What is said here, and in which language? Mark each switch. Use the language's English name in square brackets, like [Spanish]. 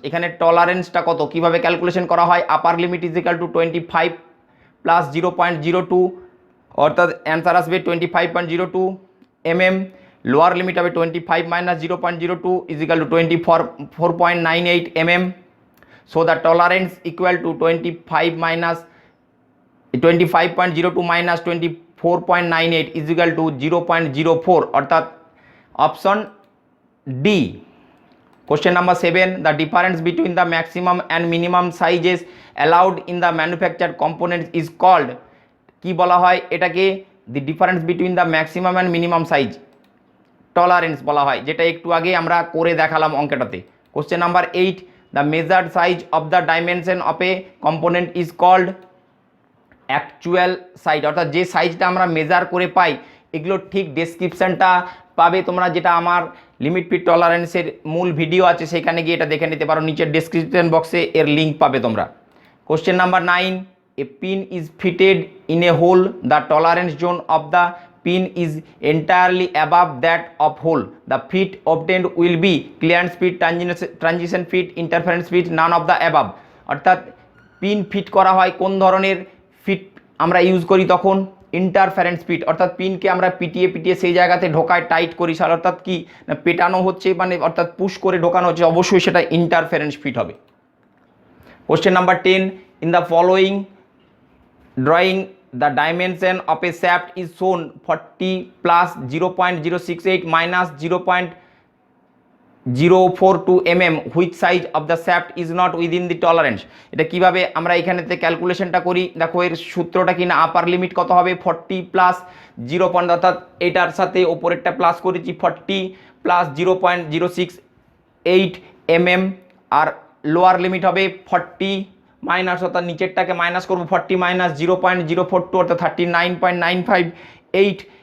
[Bangla] এখানে টলারেন্সটা কত, কিভাবে ক্যালকুলেশন করা হয়? আপার limit is equal to 25 plus 0.02 অর্থাৎ অ্যান্সার আসবে 25.02 mm। লোয়ার লিমিট হবে 25 minus 0.02 is equal to 24.98 mm। [English] So the tolerance equal to 25 minus 25.02 minus 24.98 is equal to 0.04 [Bangla] অর্থাৎ option D. [English] Question number 7, the difference between the maximum and minimum sizes allowed in the manufactured components is called, [Bangla] কি বলা হয় এটাকে? [English] the difference between the maximum and minimum size [Bangla] tolerance বলা হয়, যেটা একটু আগে আমরা করে দেখালাম অঙ্কটাতে। Question number 8, [English] the measured size of the dimension of a component is called actual size, [Bangla] অর্থাৎ যে সাইজটা আমরা মেজার করে পাই এগুলোর ঠিক ডেসক্রিপশানটা পাবে তোমরা, যেটা আমার লিমিট ফিট টলারেন্সের মূল ভিডিও আছে, সেখানে গিয়ে এটা দেখে নিতে পারো, নিচের ডেসক্রিপশন বক্সে এর লিঙ্ক পাবে তোমরা। [English] Question number 9, a pin is fitted in a hole, the tolerance zone of the pin is entirely above that of hole, the fit obtained will be clearance fit, transition fit, interference fit, none of the above। [Bangla] অর্থাৎ pin fit করা হয় কোন ধরনের fit আমরা use করি তখন? Interference fit, অর্থাৎ পিনকে আমরা পিটিয়ে পিটিয়ে সেই জায়গাতে ঢোকায় টাইট করি, অর্থাৎ কি না পেটানো হচ্ছে মানে অর্থাৎ পুশ করে ঢোকানো হচ্ছে, অবশ্যই সেটা ইন্টারফারেন্স ফিট হবে। [English] Question number 10, in the following drawing the dimension of a shaft is shown 40 plus 0.068 minus 0.042 mm, which size of the shaft is not within the tolerance। [Bangla] এটা কিভাবে আমরা এখানেতে ক্যালকুলেশনটা করি? দেখো এর সূত্রটা কি না, আপার লিমিট কত হবে 40 প্লাস 0. অর্থাৎ এটার সাথে ওপরেরটা প্লাস করেছি 40 প্লাস 0.068 mm, আর লোয়ার লিমিট হবে 40 মাইনাস, অর্থাৎ নিচেরটাকে মাইনাস করবো 40 মাইনাস 0.042 অর্থাৎ 39.958।